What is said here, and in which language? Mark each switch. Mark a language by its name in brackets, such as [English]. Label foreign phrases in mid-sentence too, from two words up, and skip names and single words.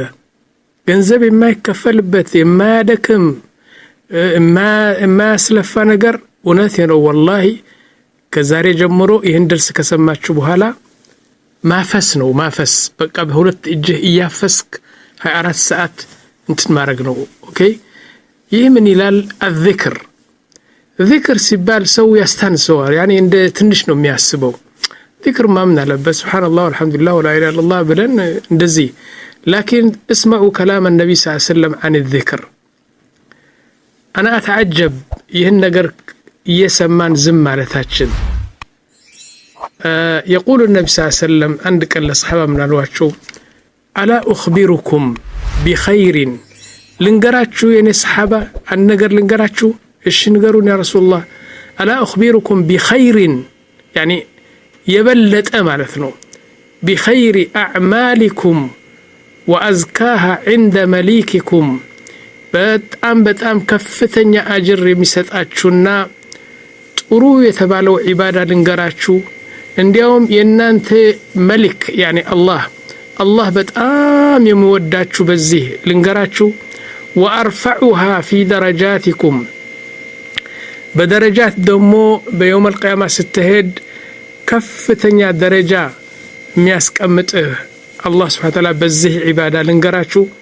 [Amharic] ገንዘብ የማይከፈልበት የማያደክም የማያስለፋ ነገር እውነቴ ነው ወላሂ። ከዛሬ ጀምሮ ይህን ደርስ ከሰማችሁ በኋላ ማፈስ ነው ማፈስ። በቃ በሁለት እጅህ እያፈስክ 24 ሰዓት እንትን ማድረግ ነው። ኦኬ። ይህ ምን ይላል? ዚክር ሲባል ሰው ያስታንሰዋል። ያኔ እንደ ትንሽ ነው የሚያስበው። ዚክር ማምን አለበት [Arabic] سبحان الله والحمد لله ولا إله إلا الله [Amharic] ብለን እንደዚህ። [Arabic] لكن اسمعوا كلام نبي صلى الله عليه وسلم عن الذكر أنا أتعجب [Amharic] ይህን ነገር እየሰማን ዝም ማለታችን። [Arabic] يقول النبي صلى الله عليه وسلم عند قال الصحابة من አሏቸው ألا أخبركم بخير [Amharic] ልንገራችሁ የኔ ሰሃባ አንድ ነገር ልንገራችሁ። እሺ ንገሩን [Arabic] يا رسول الله። ألا أخبركم بخير يعني [Amharic] የበለጠ ማለት ነው። [Arabic] بخير أعمالكم وأزكاها عند مليككم [Amharic] በጣም ከፍተኛ አጅር የሚሰጣችሁና ጥሩ የተባለው ዒባዳ ልንገራችሁ። እንዲያውም የእናንተ መልክ ያኒ አላህ በጣም የሚወዳችሁ በዚህ ልንገራችሁ። [Arabic] وأرفعها في درجاتكم [Amharic] በደረጃት ደግሞ [Arabic] بيوم القيامة [Amharic] ስትሄድ ከፍተኛ ደረጃ የሚያስቀምጥህ አላህ [Arabic] سبحانه وتعالى [Amharic] በዚህ ዒባዳ ልንገራችሁ።